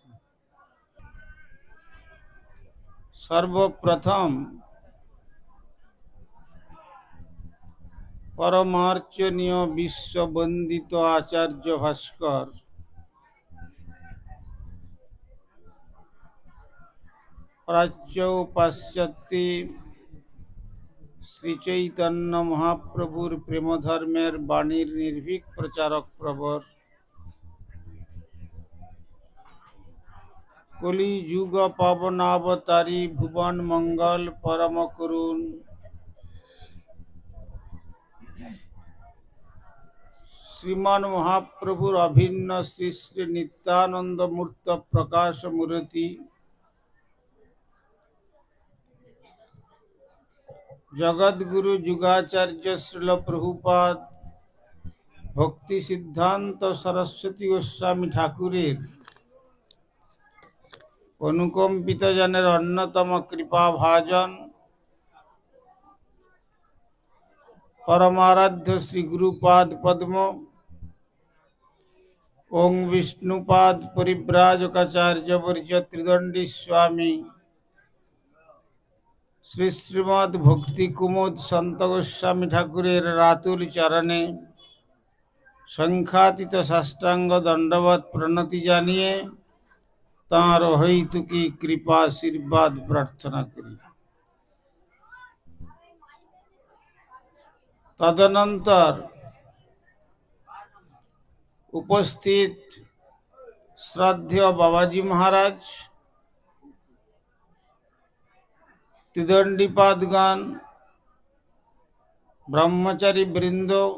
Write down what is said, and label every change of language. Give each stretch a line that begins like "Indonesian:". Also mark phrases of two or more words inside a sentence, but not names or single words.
Bangla: সর্বপ্রথম পরমার্চনীয় বিশ্ব বন্দিত আচার্য ভাস্কর প্রাচ্য পাশ্চাত্য শ্রী চৈতন্য মহাপ্রভুর প্রেম ধর্মের বাণীর নির্ভীক প্রচারক প্রবর কলি যুগ পাবনাবতারী ভুবন মঙ্গল পরম করুণ শ্রীমান মহাপ্রভুর অভিন্ন শ্রী শ্রী নিত্যানন্দ মূর্ত প্রকাশ মূর্তি জগদ্গুরু যুগাচার্য শ্রীল প্রভুপাদ ভক্তি সিদ্ধান্ত সরস্বতী গোস্বামী ঠাকুরের অনুকম্পিত জনের অন্যতম কৃপা ভাজন পরমারাধ্য শ্রী গুরুপাদ পদ্ম ওঁ বিষ্ণুপাদ পরিব্রাজকাচার্য বর্য ত্রিদণ্ডী স্বামী শ্রী শ্রীমদ ভক্তি কুমুদ সন্ত গোস্বামী ঠাকুরের রাতুল চরণে সংখ্যাতীত সাষ্টাঙ্গ দণ্ডবৎ প্রণতি জানিয়ে তার হৈতুকী কৃপা আশীর্বাদ প্রার্থনা করি। তদনন্তর উপস্থিত শ্রদ্ধেয় বাবাজী মহারাজ, ত্রিদণ্ডীপাদগণ, ব্রহ্মচারী বৃন্দ,